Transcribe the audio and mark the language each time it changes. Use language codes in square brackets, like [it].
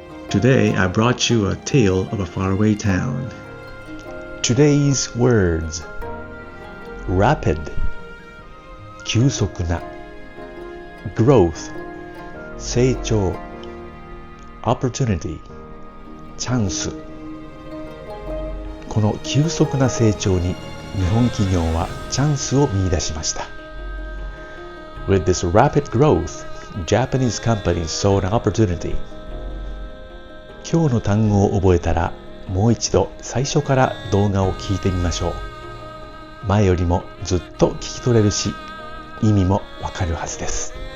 [en] Today I brought you a tale of a faraway town. Today's words: rapid, 急速な growth, 成長 opportunity, チャンス。 [ja] この急速な成長に日本企業はチャンスを見出しました。 [en] With this rapid growth, Japanese companies saw an opportunity. [ja] 今日の単語を覚えたら、もう一度最初から動画を聞いてみましょう。前よりもずっと聞き取れるし、意味もわかるはずです。